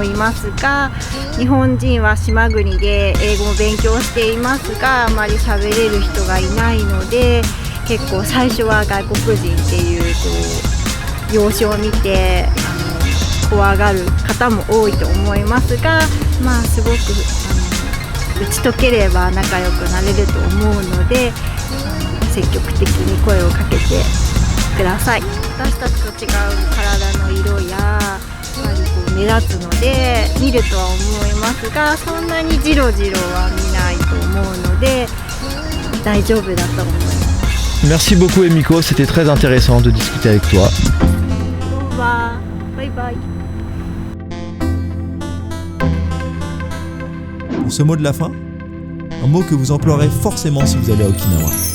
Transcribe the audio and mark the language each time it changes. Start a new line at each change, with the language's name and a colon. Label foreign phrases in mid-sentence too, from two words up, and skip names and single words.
Japanese: いますが、日本人は島国で英語を勉強していますがあまり喋れる人がいないので、結構最初は外国人っていう容姿を見て怖がる方も多いと思いますが、まあすごく打ち解ければ仲良くなれると思うので積極的に声をかけてください。私たちと違う体の色ややはり目立つので見るとは思いますが、そんなにジロジロは見ないと思うので大丈夫だと思います。
French: Merci beaucoup Emiko, c'était très intéressant de discuter avec toi. Au revoir,
English: bye bye.
French: Pour ce mot de la fin, un mot que vous emploierez forcément si vous allez à Okinawa.